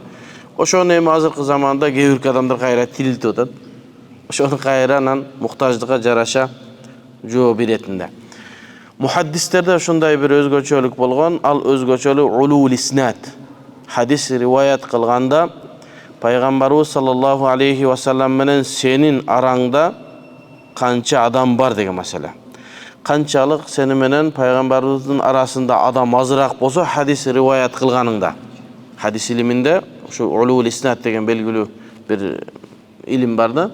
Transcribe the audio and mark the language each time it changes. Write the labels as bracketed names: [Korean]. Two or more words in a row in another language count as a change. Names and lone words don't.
[Kyrgyz] Ошону эми азыркы заманда кээ бирки адамдар кайра тилтип атат. Ошону кайра анан муктаждыкка жараша жооп беретинде. Muhaddislerде ошондой бир өзгөчөлүк болгон, ал өзгөчөлүк [Arabic] علو الإسناد. [Kyrgyz] Хадис риваят кылганда Пайгамбарыбыз [Arabic] صلى الله عليه وسلم [Kyrgyz] менен сенин араңда канча адам бар деген маселе. Канчалык сени менен Пайгамбарыбыздын арасында адам азыраак болсо хадис риваят кылганыңда. Хадис илиминде ошо [Arabic] علو الإسناد [Kyrgyz] деген белгилүү бир илим бар да.